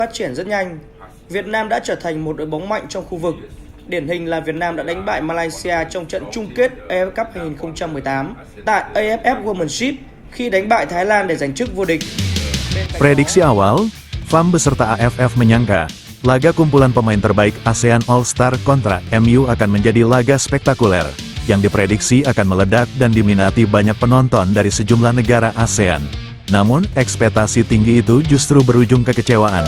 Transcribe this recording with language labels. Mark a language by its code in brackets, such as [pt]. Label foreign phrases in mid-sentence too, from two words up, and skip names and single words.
[vi] phát triển rất nhanh. Việt Nam đã trở thành một đội bóng mạnh trong khu vực. Điển hình là Việt Nam đã đánh bại Malaysia trong trận chung kết AFF Cup 2018 tại AFF Womenship khi đánh bại Thái Lan để giành chức vô địch. [id] Prediksi awal, FAM beserta AFF menyangka, laga kumpulan pemain terbaik ASEAN All-Star kontra MU akan menjadi laga spektakuler, yang diprediksi akan meledak dan diminati banyak penonton dari sejumlah negara ASEAN. Namun, ekspektasi tinggi itu justru berujung kekecewaan.